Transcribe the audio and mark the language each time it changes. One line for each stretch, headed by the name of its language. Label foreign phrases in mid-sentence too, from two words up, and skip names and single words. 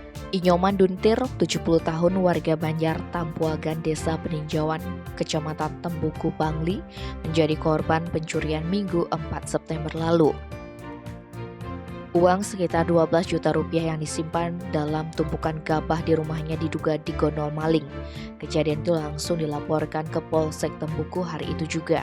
Indonesian: Inyoman Duntir, 70 tahun, warga Banjar Tampuagan, Desa Peninjauan, Kecamatan Tembuku, Bangli, menjadi korban pencurian Minggu 4 September lalu. Uang sekitar 12 juta rupiah yang disimpan dalam tumpukan gabah di rumahnya diduga digondol maling. Kejadian itu langsung dilaporkan ke Polsek Tembuku hari itu juga.